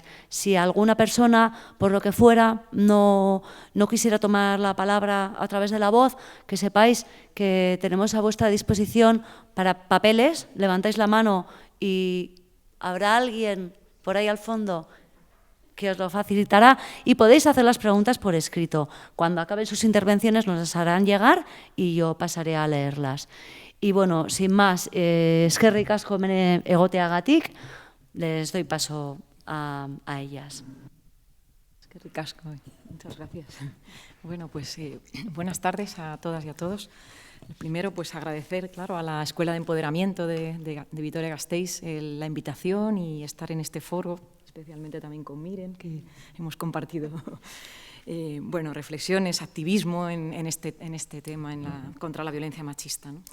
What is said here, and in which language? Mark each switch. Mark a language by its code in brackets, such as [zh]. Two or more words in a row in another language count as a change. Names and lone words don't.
[es] Si alguna persona, por lo que fuera, no quisiera tomar la palabra a través de la voz, que sepáis que tenemos a vuestra disposición para papeles, levantáis la mano y habrá alguien por ahí al fondo que os lo facilitará, y podéis hacer las preguntas por escrito. Cuando acaben sus intervenciones nos las harán llegar y yo pasaré a leerlas. Y bueno, sin más, [eu] eskerrik asko hemen egoteagatik, [es] les doy paso a ellas. [eu] Eskerrik asko, [es] muchas gracias. Bueno, pues buenas tardes a todas y a todos. Primero, pues agradecer, claro, a la Escuela de Empoderamiento de Vitoria-Gasteiz la invitación y estar en este foro, especialmente también con Miren, que hemos compartido bueno, reflexiones, activismo en este tema contra la violencia machista, ¿no?